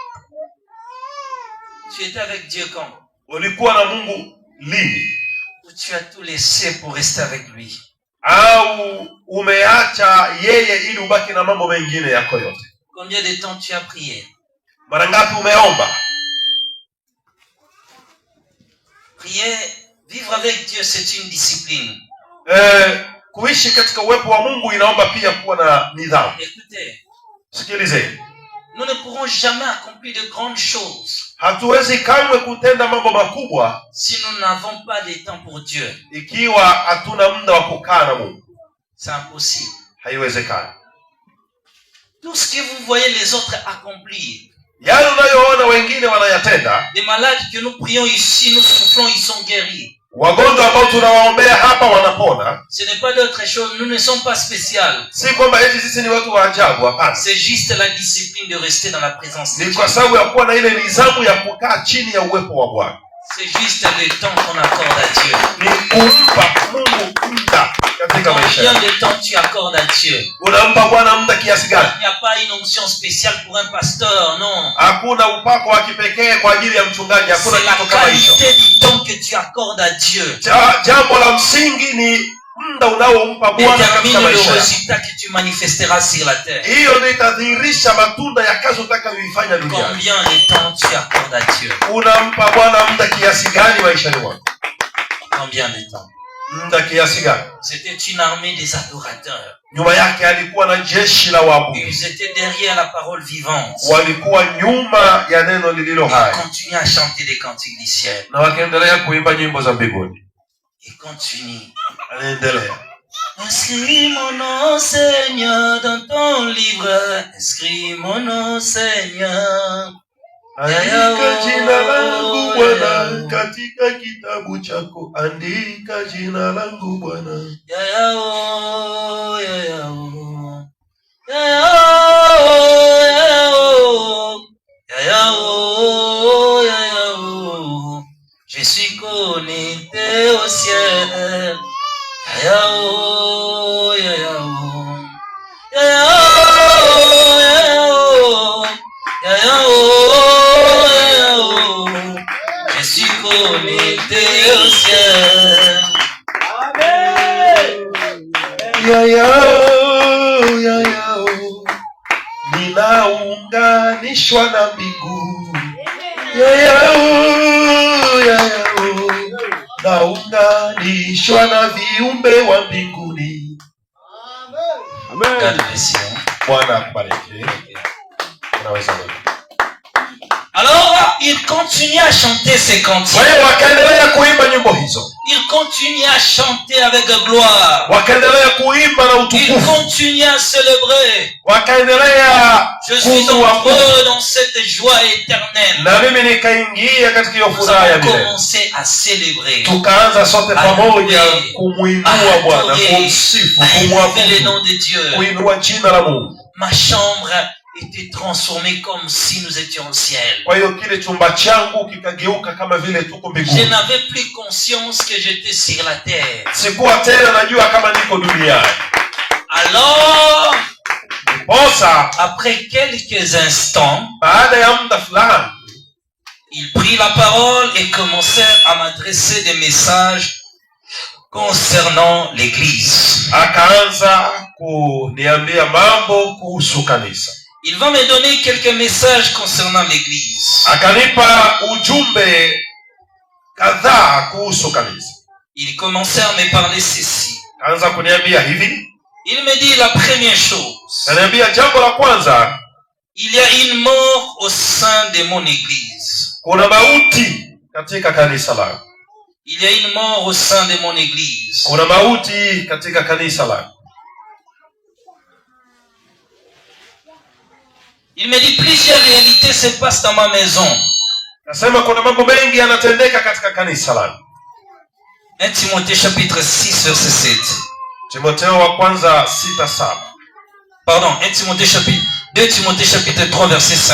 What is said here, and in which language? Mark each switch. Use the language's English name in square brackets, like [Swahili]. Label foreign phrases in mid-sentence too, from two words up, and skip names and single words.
[French] Tu étais avec Dieu quand? [Swahili] Ulikuwa na Mungu lini? [French] Ou tu as tout laissé pour rester avec lui? [Swahili] Au umeacha yeye ili ubaki na mambo mengine yako yote? [French] Combien de temps tu as prié? [Swahili] Mara ngapi umeomba? [French] Prier, vivre avec Dieu, c'est une discipline. [Swahili] Kuishi katika uwepo wa Mungu inaomba pia kuwa na nidhamu. [French] Écoutez, [Swahili] Sikilize, [French] nous ne pourrons jamais accomplir de grandes choses [Swahili] hatuwezi kamwe kutenda mambo makubwa [French] si nous n'avons pas de temps pour Dieu. [Swahili] ikiwa hatuna muda wa kukaa na Mungu. [French] C'est impossible. [Swahili] Haiwezekani. [French] Tout ce que vous voyez les autres accomplir, [Swahili] Yale unayoona wengine wanayatenda, [French] des malades que nous prions ici, nous soufflons, ils sont guéris. [Swahili] wagonjwa ambao tunawaombea hapa wanapona, [French] Ce n'est pas d'autre chose, nous ne sommes pas spéciaux. [Swahili] si kwamba eti sisi ni watu wa ajabu. Hapana, [French] C'est juste la discipline de rester dans la présence de [Swahili] ni [French] Dieu. [Swahili] kwa sababu ya kuwa na ile nidhamu ya kukaa chini ya uwepo wa Bwana. [French] C'est juste le temps qu'on accorde à Dieu. [Swahili] Ni kumpa Mungu muda katika maisha [French] Combien [Swahili] yako. [French] de temps tu accordes à Dieu? [Swahili] Unampa Bwana muda kiasi gani? [French] Il n'y a pas une onction spéciale pour un pasteur, non. [Swahili] Hakuna upako wa kipekee kwa ajili ya mchungaji, hakuna [French] C'est la [Swahili] kitu kama hicho. [French] qualité du temps que tu accordes à Dieu [Swahili] Jambo la msingi ni muda unaompa Bwana katika [French] détermine le [Swahili] maisha yako. [French] résultat que tu manifesteras sur la terre. [Swahili] Hiyo ndio itadhihirisha matunda ya kazi utakayoifanya duniani. [French] Combien de temps tu accordes à Dieu? [Swahili] Unampa Bwana muda kiasi gani maishani mwako? [French] Combien de temps? [Swahili] Muda kiasi gani? [French] C'était une armée des adorateurs. [Swahili] Nyuma yake alikuwa na jeshi la waabudu, [French] Ils étaient derrière la parole vivante. [Swahili] walikuwa nyuma ya neno lililo [French] Ils [Swahili] hai [French] continuaient à chanter des cantiques du ciel. [Swahili] na wakaendelea kuimba nyimbo za mbinguni. [French] Ils continuent. [Swahili] Anaendelea, [French] Inscris mon nom, Seigneur, dans ton livre. Inscris mon nom, Seigneur. [Swahili] andika jina langu Bwana katika kitabu chako, andika jina langu Bwana. Ya ya oh, ya ya oh. Ya ya oh, ya ya oh. Ya ya oh, ya ya oh. [French] Je suis connecté au ciel. Ya ya oh, ya ya oh. Ya ya oh, ya ya oh. Ya ya oh, ya ya oh. Je suis connecté au ciel. [Swahili] Yayao, ninaunganishwa na mbingu. Yayao, naunganishwa na viumbe wa mbinguni. [English] God bless you. [Swahili] Bwana akubariki. unaweza leo. [French] Alors, il continue à chanter ces cantiques. [Swahili] Kwa hiyo wakaendelea kuimba nyimbo hizo. [French] Il continue à chanter avec gloire. [Swahili] Wakaendelea kuimba na [French] Il [Swahili] utukufu. [French] continue à célébrer. [Swahili] Wakaendelea [French] Je suis heureux dans cette joie éternelle. [Swahili] na mimi nikaingia katika hiyo [French] Nous [Swahili] furaha ya [French] avons [Swahili] milele. [French] commencé à célébrer. [Swahili] Tukaanza sote pamoja kumuinua Bwana, kumsifu, [French] À élever le [Swahili] kumwabudu, [French] nom de Dieu. [Swahili] kuinua jina la Mungu. [French] Ma chambre était transformée comme si nous étions au ciel. [Swahili] Kwa hiyo kile chumba changu kikageuka kama vile tuko [French] Je [Swahili] mbinguni. [French] n'avais plus conscience que j'étais sur la terre. [Swahili] Sikuwa tena najua kama niko duniani. [French] Alors, [Swahili] Posa [French] après quelques instants, [Swahili] baada ya muda fulani [French] il prit la parole et commençait à m'adresser des messages concernant l'église. [Swahili] akaanza kuniambia mambo kuhusu kanisa. [French] Il va me donner quelques messages concernant l'église. [Swahili] Akanipa ujumbe kadhaa kuhusu kanisa. [French] Il commençait à me parler ceci. [Swahili] Akaanza kuniambia hivi. [French] Il me dit la première chose. [Swahili] Akaniambia jambo la kwanza, [French] Il y a une mort au sein de mon église. [Swahili] kuna mauti katika kanisa langu. [French] Il y a une mort au sein de mon église. [Swahili] Kuna mauti katika kanisa langu. [French] Il me dit plusieurs réalités se passent dans ma maison. [Swahili] Nasema kuna mambo mengi yanatendeka katika kanisa langu. [French] 1 Timothée chapitre 6 verset 7. [Swahili] Timotheo wa kwanza 6:7. [French] Pardon, 2 Timothée chapitre 3 verset 5.